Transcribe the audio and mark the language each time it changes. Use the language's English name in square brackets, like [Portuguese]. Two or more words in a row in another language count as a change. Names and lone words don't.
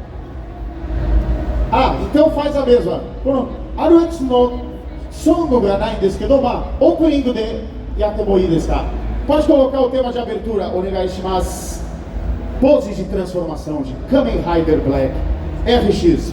[Portuguese] Então faz a mesma. [Japanese] RXのソンゴがないですけど、openingでやってもいいですか? [Portuguese] Pode colocar o tema de abertura, [Japanese] お願いします. [Portuguese] Pose de transformação de Kamen Rider Black RX.